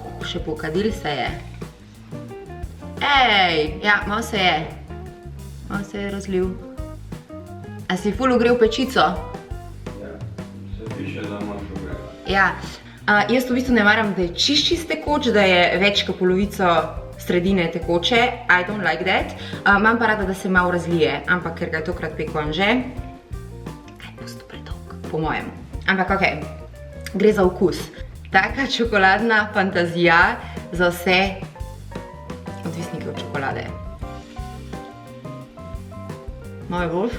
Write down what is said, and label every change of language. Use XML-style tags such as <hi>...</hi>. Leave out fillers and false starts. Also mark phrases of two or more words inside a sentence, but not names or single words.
<sl>še pokadil se je. Ej, ja, malo se je. Malo se je razlil. A si ful ogrel pečico? Ja, se piše, da imaš ogrel. Ja, jaz v bistvu ne maram, da je čist tekoč, da je več kot polovico sredine tekoče.</sl> <en>I don't like that.</en> <sl>Imam pa rada, da se malo razlije, ampak ker ga je tokrat pekel Anže, kaj pusto predolg, po mojem. Ampak okej, gre za okus. Taka čokoladna fantazija za vse odvisnike od čokolade. Malo je boš?</sl>